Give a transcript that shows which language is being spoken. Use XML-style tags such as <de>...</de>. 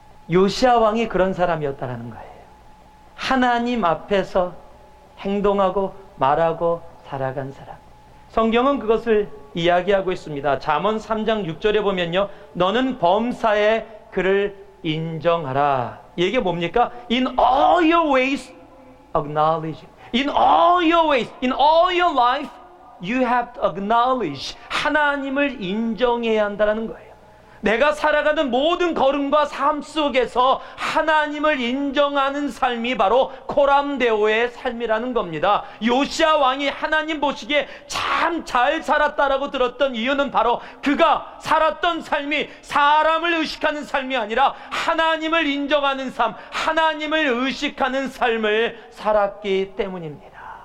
<ko>요시야 왕이 그런 사람이었다라는 거예요. 하나님 앞에서 행동하고 말하고 살아간 사람. 성경은 그것을 이야기하고 있습니다. 잠언 3장 6절에 보면요, 너는 범사에 그를 인정하라. 이게 뭡니까?</ko> <en>In all your ways acknowledge. In all your ways, in all your life, you have to acknowledge.</en> <ko>하나님을 인정해야 한다는 거예요. 내가 살아가는 모든 걸음과 삶 속에서 하나님을 인정하는 삶이 바로 코람데오의 삶이라는 겁니다. 요시야 왕이 하나님 보시기에 참 잘 살았다라고 들었던 이유는 바로 그가 살았던 삶이 사람을 의식하는 삶이 아니라 하나님을 인정하는 삶, 하나님을 의식하는 삶을 살았기 때문입니다.</ko>